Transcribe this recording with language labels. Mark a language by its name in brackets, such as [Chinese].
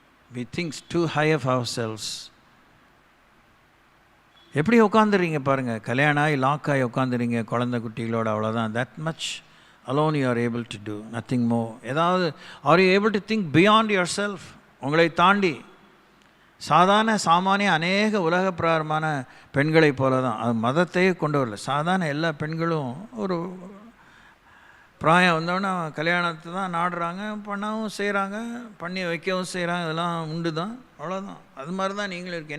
[English] We think too high of ourselves. [Tamil] எப்படி உட்காந்துறீங்க பாருங்கள், கல்யாணம் ஆகி லாக் ஆகி உட்காந்துறீங்க குழந்தை குட்டிகளோட, அவ்வளோதான். [English] that much alone you are able to do, nothing more. [Tamil] ஏதாவது [English] are you able to think beyond yourself? [Tamil] உங்களை தாண்டி சாதாரண சாமானிய அநேக உலக பிரகாரமான பெண்களை போல தான். அது மதத்தையே கொண்டு வரல. சாதாரண எல்லா பெண்களும் ஒரு பிராயம் வந்தோடனே கல்யாணத்தை தான் நாடுறாங்க, பண்ணவும் செய்கிறாங்க, பண்ணி வைக்கவும் செய்கிறாங்க, இதெல்லாம் உண்டு தான், அவ்வளோதான். அது மாதிரி தான் நீங்களும் இருக்கு.